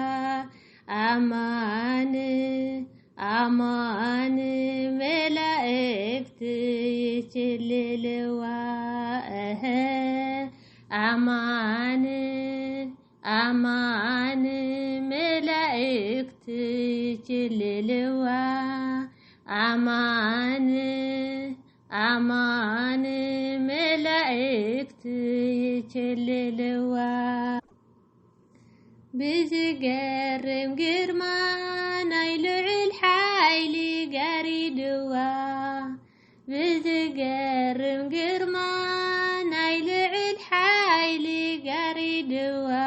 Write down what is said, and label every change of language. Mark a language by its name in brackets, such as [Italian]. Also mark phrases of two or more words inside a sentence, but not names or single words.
[Geez] አማን አማን መላእክት ይትልልዋ አማን አማን መላእክት ይትልልዋ አማን አማን መላእክት ይትልልዋ [Tigrinya] ብዝገርም ግርማ ናይ ልዑል ሓይሊ ጋሪድዋ ብዝገርም ግርማ ናይ ልዑል ሓይሊ ጋሪድዋ